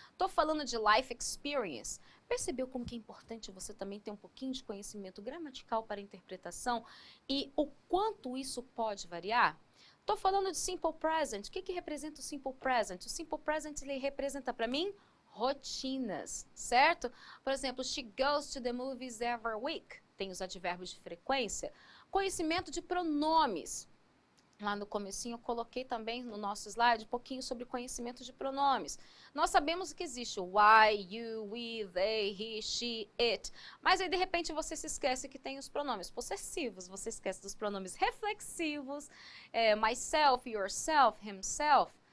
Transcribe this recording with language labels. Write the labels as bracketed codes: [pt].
[pt] Estou falando de life experience. Percebeu como que é importante você também ter um pouquinho de conhecimento gramatical para a interpretação e o quanto isso pode variar? Estou falando de simple present. O que representa o simple present? O simple present ele representa para mim rotinas, certo? Por exemplo, [en] she goes to the movies every week. [pt] Tem os advérbios de frequência. Conhecimento de pronomes. Lá no comecinho eu coloquei também no nosso slide um pouquinho sobre conhecimento de pronomes. Nós sabemos que existe o I, you, we, they, he, she, it. Mas aí de repente você se esquece que tem os pronomes possessivos, você esquece dos pronomes reflexivos, myself, yourself, himself.